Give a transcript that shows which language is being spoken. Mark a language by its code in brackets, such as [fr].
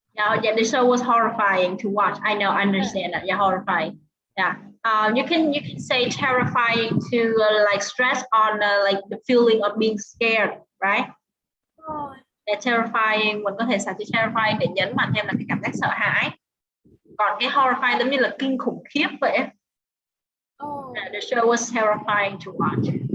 [en] Yeah, the show was horrifying to watch. I understand that. Yeah, horrifying. Yeah. You can say terrifying to like stress on like the feeling of being scared, right? [vi] Yeah, terrifying, mình có thể xài từ terrifying để nhấn mạnh thêm là cái cảm giác sợ hãi. Còn cái horrifying giống như là kinh khủng khiếp vậy. [en] Yeah, the show was terrifying to watch.